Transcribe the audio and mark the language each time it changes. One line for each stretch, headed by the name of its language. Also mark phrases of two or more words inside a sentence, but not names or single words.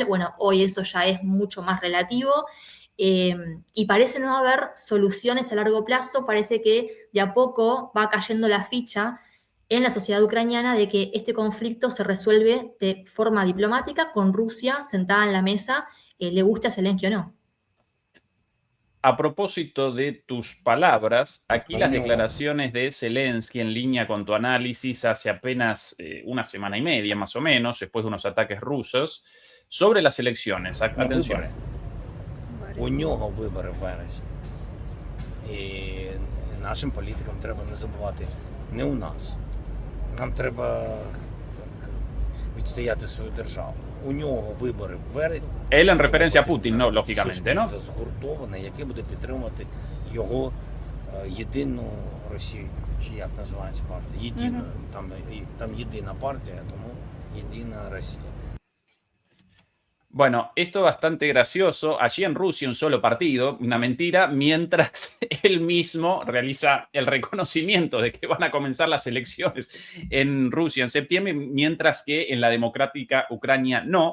Spanish: Bueno, hoy eso ya es mucho más relativo. Y parece no haber soluciones a largo plazo, parece que de a poco va cayendo la ficha en la sociedad ucraniana de que este conflicto se resuelve de forma diplomática con Rusia sentada en la mesa, le guste a Zelensky o no. A propósito de tus palabras, aquí las declaraciones de Zelensky en línea con tu análisis hace apenas una semana y media, más o menos, después de unos ataques rusos, sobre las elecciones. Atención.
Ukrainian: У нього вибори в вересні. І нашим політикам треба не забувати, не у нас. Нам треба відстояти свою державу. У нього вибори в вересні.
Spanish: Él en referencia a Putin, no, lógicamente, ¿no?
Ukrainian: Суспільство згуртоване, яке буде підтримувати його єдину Росію, чи як називається партія? Єдину, там єдина партія, тому єдина Росія.
Spanish: Bueno, esto es bastante gracioso. Allí en Rusia un solo partido, una mentira, mientras él mismo realiza el reconocimiento de que van a comenzar las elecciones en Rusia en septiembre, mientras que en la democrática Ucrania no.